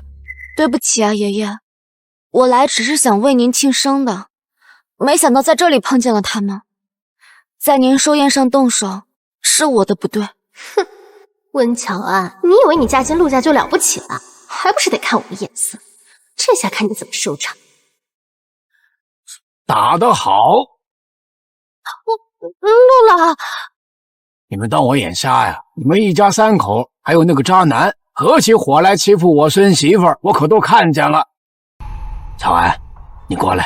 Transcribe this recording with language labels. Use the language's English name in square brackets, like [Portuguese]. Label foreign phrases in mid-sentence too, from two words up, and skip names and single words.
[Chinese] 對不起啊，爺爺，我來只是想為您慶生的，沒想到在這裡碰見了他們，在您壽宴上動手，是我的不對。哼，溫喬安，你以為你嫁進陸家就了不起了，還不是得看我的眼色？這下看你怎麼收場。打得好！陸老，你們當我眼瞎呀？你們一家3口，還有那個渣男，合起夥來欺負我孫媳婦兒，我可都看見了。喬安，你過來。